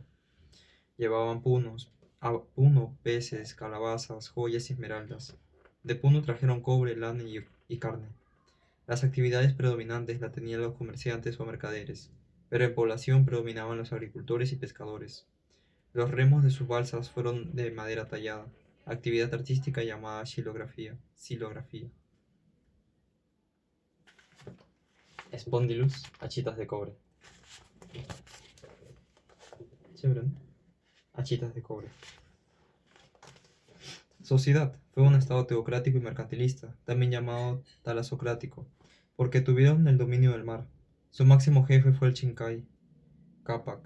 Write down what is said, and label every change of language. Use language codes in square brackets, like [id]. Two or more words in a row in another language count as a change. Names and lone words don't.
[es] Llevaban puno, peces, calabazas, joyas y esmeraldas. De Puno trajeron cobre, lana y carne. Las actividades predominantes las tenían los comerciantes o mercaderes, pero en población predominaban los agricultores y pescadores. Los remos de sus balsas fueron de madera tallada, actividad artística llamada silografía. Spondylus, achitas de cobre. Chévere, ¿no? Achitas de cobre. Sociedad. Fue un estado teocrático y mercantilista, también llamado talasocrático, porque tuvieron el dominio del mar. Su máximo jefe fue el Chincay Capac.